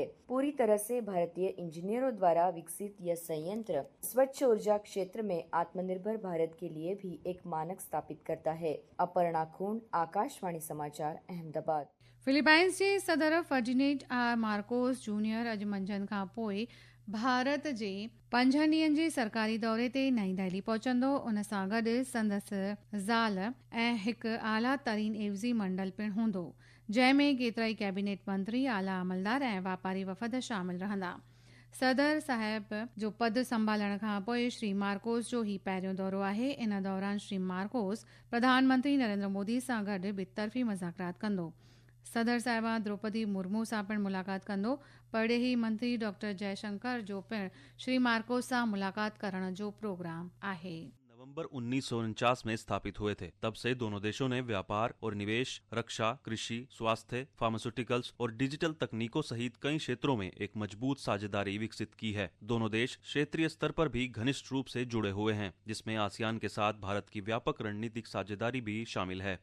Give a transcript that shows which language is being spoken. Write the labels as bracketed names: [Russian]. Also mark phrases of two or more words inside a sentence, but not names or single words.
[Hindi] पूरी तरह से भारतीय इंजीनियरों द्वारा विकसित यह संयंत्र स्वच्छ ऊर्जा क्षेत्र में आत्मनिर्भर भारत के लिए भी एक मानक स्थापित करता है। अपर्णा खून, आकाशवाणी समाचार, अहमदाबाद। [Sindhi] फिलीपाइंस जे सदर फर्डिनेंड आर मार्कोस जूनियर अॼु मंझंदि खां पोइ भारत जे 5 ॾींहंनि जे सरकारी दौरे ते नईं दिल्ली पहुचंदो। उन सां गॾु संदसि ज़ाल ऐं हिकु आला तरीन एवज़ी मंडल पिणु हूंदो, जंहिंमें केतिराई कैबिनेट मंत्री, आला अमलदार ऐं वापारी वफ़द शामिल रहंदा। सदर साहिब जो पद संभालण खां पोइ श्री मार्कोस जो ही पहिरियों दौरो आहे। इन दौरान श्री मार्कोस प्रधानमंत्री नरेंद्र मोदी सां गॾु ॿितरफ़ी मुज़ाकरात कंदो। सदर साहिबा द्रौपदी मुर्मू सां पिणु मुलाक़ात कंदो। परडेही मंत्री डॉक्टर जयशंकर जो पिणु श्री मार्कोस सां मुलाक़ात करण जो प्रोग्राम आहे। [Hindi] नवंबर 1949 में स्थापित हुए थे। तब से दोनों देशों ने व्यापार और निवेश, रक्षा, कृषि, स्वास्थ्य, फार्मास्यूटिकल्स और डिजिटल तकनीकों सहित कई क्षेत्रों में एक मजबूत साझेदारी विकसित की है। दोनों देश क्षेत्रीय स्तर पर भी घनिष्ठ रूप से जुड़े हुए हैं, जिसमें आसियान के साथ भारत की व्यापक रणनीतिक साझेदारी भी शामिल है।